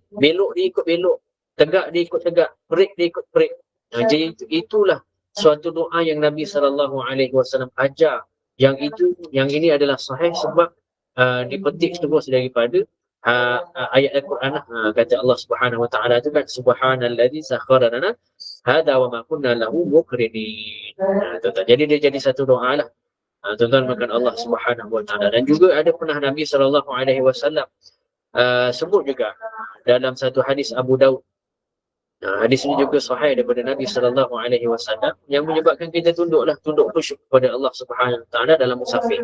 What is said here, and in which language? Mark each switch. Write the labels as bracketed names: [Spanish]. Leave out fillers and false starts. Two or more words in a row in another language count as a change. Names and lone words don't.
[Malay] Belok dia ikut belok, tegak dia ikut tegak, break dia ikut break. Jadi itulah suatu doa yang Nabi SAW ajar. Yang ini adalah sahih sebab dipetik terus daripada ayat Al-Quran. Kata [Arabic] الله سبحانه وتعالى [Malay] itu kan, [Arabic] سبحان الذي سخر لنا هذا وما كنا له مقرنين. [Malay] Jadi dia jadi satu doa lah, tuan-tuan makan [Arabic] الله سبحانه وتعالى. [Malay] Dan juga ada pernah Nabi SAW sebut juga dalam satu hadis Abu Daud. Hadis ini juga sahih daripada Nabi SAW yang menyebabkan kita tunduk khusyuk kepada [Arabic] الله سبحانه وتعالى [Malay] dalam musafir.